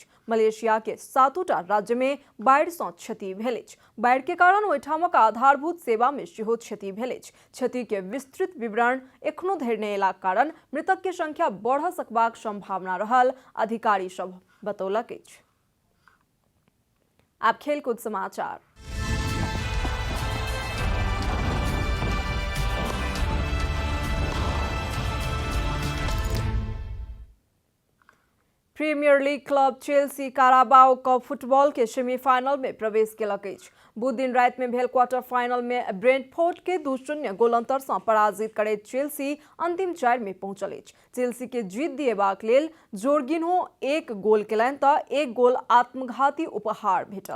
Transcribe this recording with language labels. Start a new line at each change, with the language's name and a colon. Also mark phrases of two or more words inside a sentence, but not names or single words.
Maithili: मलेशिया के 7टा राज्य में बाढ़ि सँ क्षति भेल अछि। बाढ़ि के कारण ओहिठामक आधारभूत सेवा में सेहो क्षति भेल अछि। क्षति के विस्तृत विवरण एखनो धरि नहि अयलाक कारण मृतक के संख्या बढ़ सकबाक संभावना रहल अधिकारी सब बतौलक अछि। आब खेलकूद समाचार। प्रीमियर लीग क्लब चेल्सी काराबाओ कप फुटबॉल के सेमीफाइनल में प्रवेश केलक अछि। बुध दिन राति में भेल
English: quarter final
Maithili: में ब्रेंटफोर्ड के 2-0 गोल अंतर सँ पराजित करैत चेल्सी अंतिम 4 में पहुंचल अछि। चेल्सी के जीत दिएबाक लेल जोर्गिन्हो 1 गोल केलनि तऽ 1 गोल आत्मघाती उपहार भेटल।